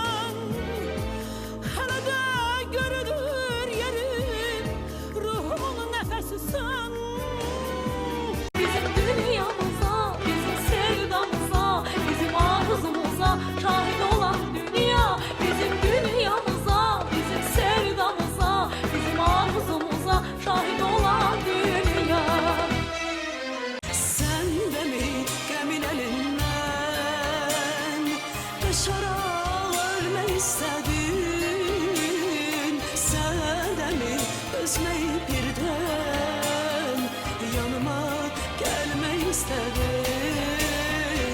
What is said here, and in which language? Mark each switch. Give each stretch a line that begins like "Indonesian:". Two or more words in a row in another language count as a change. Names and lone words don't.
Azerbaijani: Hələ də görünür yerin, ruhumun nəfəsisən. Bizim dünyamıza, bizim sevdamıza, bizim arzumuza şahid olan dünya. Bizim dünyamıza, bizim sevdamıza, bizim arzumuza şahid olan dünya.
Turkish: Sen de mi gəmin elinden yaşarak ölmek istedin? Sen de mi özleyip birden yanıma gelmek istedin?